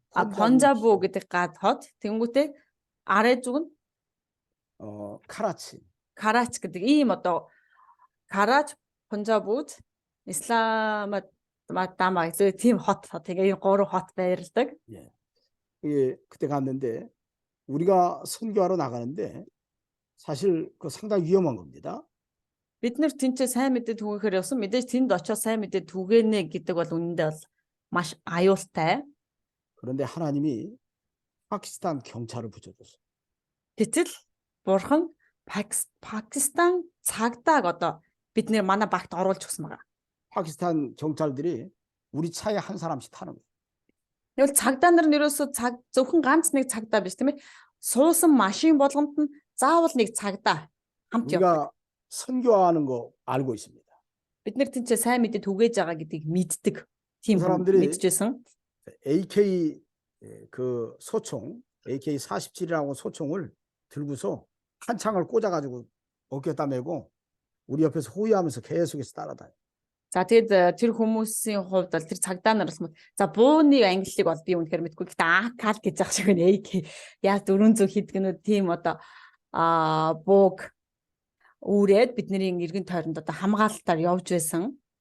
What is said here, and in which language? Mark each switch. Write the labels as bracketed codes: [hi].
[mn] 번자부 гэдэг хот тэгэнгүүтээ [ko] 아래쪽 [mn] нь [ko] 카라치. [mn] Карач гэдэг ийм одоо Карач, Пунжабуд, Исламабад тийм хот тэгээ ийм гурван хот байрладаг. [ko] 예. 이게 그때 갔는데 우리가 선교하러 나가는데 사실 그 상당히 위험한 겁니다. [mn] Бид нэр тэнцээ сайн мэдээ түгээхээр явсан. Мэдээж тэнд очиж сайн мэдээ түгээнэ гэдэг бол үнэндээ бол маш аюултай. [ko] 그런데 하나님이 파키스탄 경찰을 붙여줬어요. [mn] Гэтэл бурхан Пакистан цаагдааг одоо бид нэр манай багт оруулж өгсөн байгаа. [ko] 파키스탄 경찰들이 우리 차에 한 사람씩 타는 거예요. [mn] Тэгвэл цагдаа нар нь ерөөсөө зөвхөн ганц нэг цагдаа биш тийм ээ. Суусан машин болгонд нь заавал нэг цагдаа хамт явдаг. [ko] 우리가 선교하는 거 알고 있습니다. [mn] Бид нэр тэнцээ сайн мэдээ түгээж байгаа гэдгийг мэддэг. Тийм [ko] 사람들이 [mn] мэдчихсэн. [ko] AK 그 소총, AK-47이라고 소총을 들고서 한 창을 꽂아가지고 어깨에다 메고 우리 옆에서 호위하면서 계속해서 따라다녀. [mn] За тэгэд тэр хүмүүсийн хувьд бол тэр цагдаа нар бас за бууны англиг бол би үнэхээр мэдгүй. Гэхдээ AK гэж ах шиг нэ AK яг 400 хэдгэнүүд тийм одоо бууг үүрээд бидний эргэн тойронд одоо хамгаалтаар явж байсан.